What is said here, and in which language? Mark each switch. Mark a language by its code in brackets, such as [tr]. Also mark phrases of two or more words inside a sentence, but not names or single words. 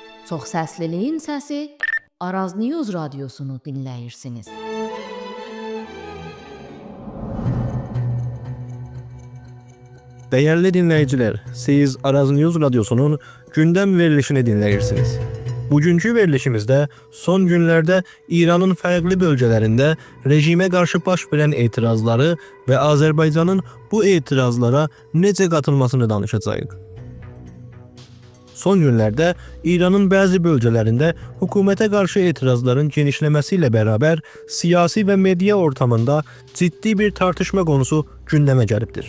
[az] Çoxsəsliliyin səsi Araz News radiosunu dinləyirsiniz. [tr] Değerli dinleyiciler, siz Araz News radyosunun gündem verilişini dinleyirsiniz. Bugünkü verilişimizde son günlerde İran'ın farklı bölgelerinde rejime karşı baş verən etirazları ve Azerbaycan'ın bu etirazlara necə katılmasını danışacağıq. Son günlerde İran'ın bazı bölgelerinde hükümete karşı etirazların genişlemesiyle beraber siyasi ve medya ortamında ciddi bir tartışma konusu gündeme geliptir.